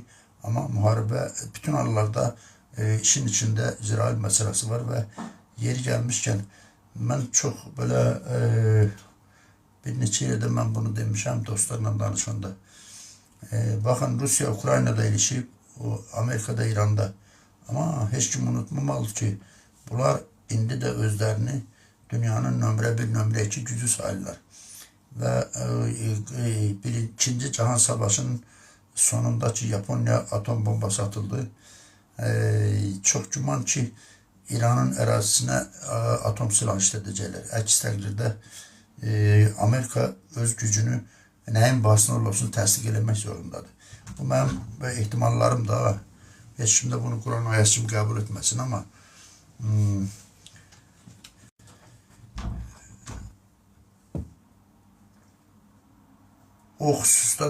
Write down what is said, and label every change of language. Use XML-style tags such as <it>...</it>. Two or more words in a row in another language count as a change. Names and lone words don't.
<az>Amma müharibə bütün hallarda işin içində İsrail məsələsi var və yeri gəlmişkən mən çox belə bir neçə yerdə mən bunu demişəm dostlarla danışanda. Baxın, Rusiya Ukraynada ilişib, Amerikada, İranda. Amma heç kim unutmamalıdır ki, bunlar indi də özlərini dünyanın nömrə 1, nömrə 2 gücü sayırlar.</az> <tr>ve İkinci Cihan Savaşı'nın sonundaki Japonya atom bombası atıldı.</tr> <az>Çok güman ki İran'ın ərazisinə atom silah işlədəcəklər. Əks təqdirdə Amerika öz gücünü nəyin bahasına olsun təsdiq eləmək zorundadır. Bu mənim ehtimallarım da, heç kim də bunu Quran ayəsi kimi qəbul etməsin, amma o xüsusda</az>